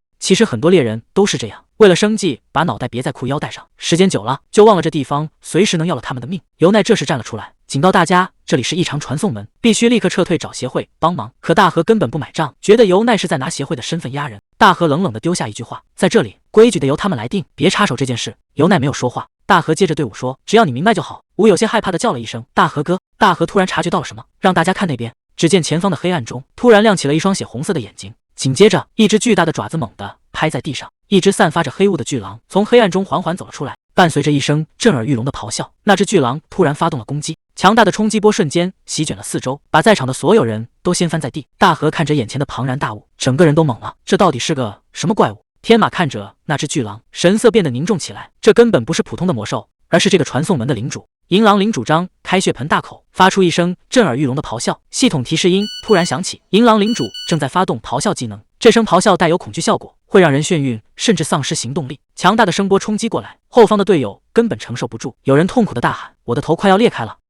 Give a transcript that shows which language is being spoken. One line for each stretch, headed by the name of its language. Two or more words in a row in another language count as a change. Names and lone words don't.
Chinese: 其實很多獵人都是這樣，為了生計把腦袋別在褲腰帶上，時間久了就忘了這地方隨時能要了他們的命。由奈這時站了出來，警告大家這裡是異常傳送門，必須立刻撤退找協會幫忙。可大河根本不買賬，覺得由奈是在拿協會的身份壓人。大河冷冷地丟下一句話：“在這裡規矩得由他們來定，別插手這件事。” 由奈沒有說話。大河接着對伍說：“只要你明白就好。”伍有些害怕地叫了一聲：“大河哥！” 大河突然察覺到了什麼，讓大家看那邊。只見前方的黑暗中突然亮起了一雙血紅色的眼睛，緊接着一只巨大的爪子猛地拍在地上，一只散發着黑霧的巨狼從黑暗中緩緩走了出來，伴隨着一聲震耳欲聾的咆哮，那只巨狼突然發動了攻擊，強大的衝擊波瞬間席捲了四周，把在場的所有人都掀翻在地。大河看着眼前的龐然大物，整個人都懵了，這到底是個什麼怪物？天馬看着那只巨狼，神色變得凝重起來，這根本不是普通的魔獸，而是這個傳送门的領主。銀狼領主張開血盆大口，發出一聲震耳欲聾的咆哮，系統提示音突然響起，銀狼領主正在發動咆哮技能，這聲咆哮帶有恐懼效果，會讓人眩暈，甚至喪失行動力。強大的聲波衝擊過來，後方的隊友根本承受不住，有人痛苦的大喊：“我的頭快要裂開了！”